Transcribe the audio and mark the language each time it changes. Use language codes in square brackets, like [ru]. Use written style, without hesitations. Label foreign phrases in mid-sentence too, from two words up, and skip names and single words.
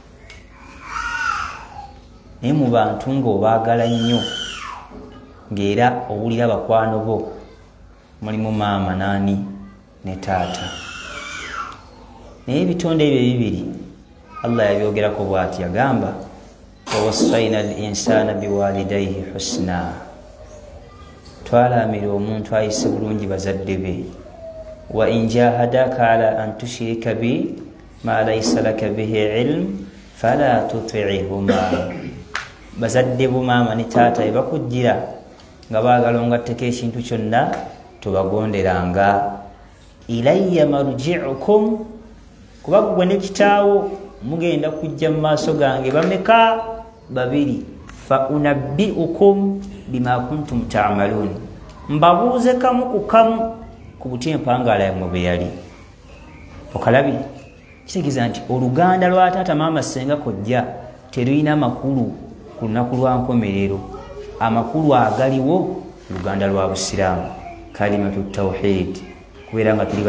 [lg] naye mu bantu ng'obaagala nnyo ng'era owulira bakwano bo mulimu maama naani ne taata naye ebitonde ebyo ebibiri Allah yabyogerako bw'ati yagamba [ar] ووصينا الإنسان بوالديه حسنا [lg] twalaamira omuntu ayise bulungi bazadde be [ar] وإن جاهداك على أن تشرك بي ما ليس لك به علم فلا تطعهما [lg] bazadde bo maama ne taata ebakujjira nga baagala ongatteko ekintu kyonna tobagonderanga [ar] إلي مرجعكم [lg] kuba gwe ne kitaawo mugenda kujja mu maaso gange bameka babiri fa [ar] أنبئكم بما كنتم تعملون [lg] mbabuuze kamu ku kamu ku butempangaala yammwe bwe yali okalabi kitegeeza nti oluganda lwa taata maama senga kojja terulina makulu ku lunaku lwa nkomerero amakulu agaliwo luganda lwa busiraamu [ar] كلمة التوحيد [lg] kubeera nga tuli